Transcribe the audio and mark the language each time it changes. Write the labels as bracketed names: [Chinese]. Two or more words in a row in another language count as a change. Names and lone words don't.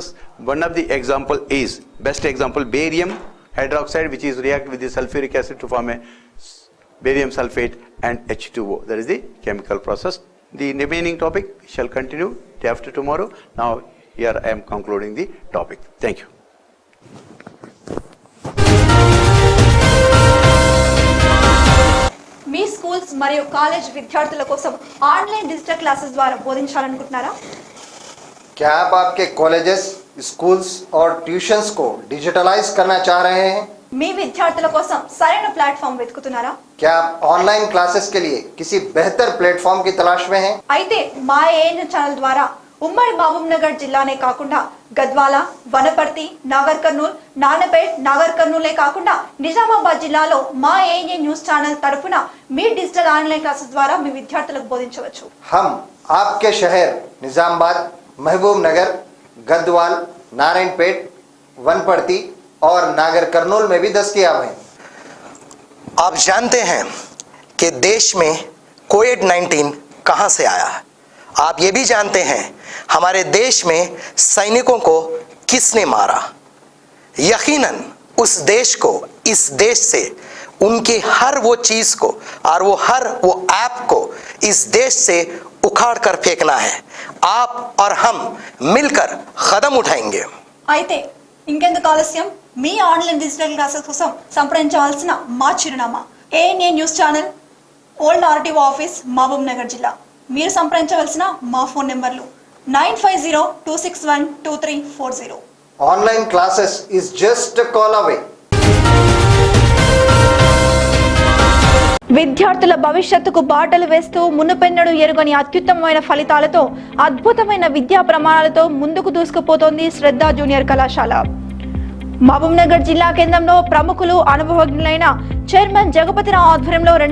[English] One of the best example, barium hydroxide, which is react with the sulfuric acid to form a barium sulfate and H2O. That is the chemical process. The remaining topic we shall continue day after tomorrow. Now here I am concluding the topic. Thank you. [Telugu] మీ స్కూల్స్ మరియు కాలేజ్ విద్యార్థుల కోసం [English] online digital classes [Telugu] ద్వారా బోధించాలనుకుంటున్నారా? [Hindi] क्या आप आपके [English] colleges, schools [Hindi] और ट्यूशंस को डिजिटलाइज करना चाह रहे हैं? [Telugu] మీ విద్యార్థుల కోసం సరైన ప్లాట్‌ఫామ్ వెతుకుతున్నారా? [Hindi] क्या आप [English] online classes [Hindi] के लिए किसी बेहतर प्लेटफॉर्म की तलाश में हैं? [Telugu] అయితే మా ఏఎన్ ఛానల్ ద్వారా ఉమ్మడి మహబూబ్నగర్ జిల్లానే కాకుండా గద్వాల, వనపర్తి, నాగర్ కర్నూల్, నానపేట్, నాగర్ కర్నూలే కాకుండా నిజామాబాద్ జిల్లాలో మా ఏఎన్ న్యూస్ ఛానల్ తరపున మీ [English] digital online classes [Telugu] ద్వారా మీ విద్యార్థులకు బోధించవచ్చు. [Hindi] हम आपके शहर निजामाबाद, महबूबनगर, गद्वाल, नारायणपेट, वनपर्ती और नागर कर्नूल में भी दस्तयाब हैं. आप जानते हैं कि देश में कोविड-19 कहां से आया? आप ये भी जानते हैं हमारे देश में सैनिकों को किसने मारा? यकीनन उस देश को, इस देश से उनके हर वो चीज को और वो ऐप को इस देश से उखाड़ कर फेंकना है. आप और हम मिलकर कदम उठाएंगे. [Telugu] అయితే ఇంకెందుకు ఆలస్యం? మీ [English] online digital classes [Telugu] కోసం సంప్రదించవలసిన మా చిరునామా ఏఎన్ఏ న్యూస్ ఛానల్, ఓల్డ్ ఆర్టీఓ ఆఫీస్, మహబూబ్నగర్ జిల్లా. మీరు సంప్రదించవలసిన మా ఫోన్ నెంబర్లు 9502612340. [English] Online classes is just a call away. [Telugu] విద్యార్థుల భవిష్యత్తుకు బాటలు వేస్తూ మునుపెన్నడూ ఎరుగని అత్యుత్తమమైన ఫలితాలతో అద్భుతమైన విద్యా ప్రమాణాలతో ముందుకు దూసుకుపోతోంది శ్రద్ధ జూనియర్ కళాశాల. మహబూబ్నగర్ జిల్లా కేంద్రంలో ప్రముఖులు, అనుభవజ్ఞులైన చైర్మన్ జగపతిరావు ఆధ్వర్యంలో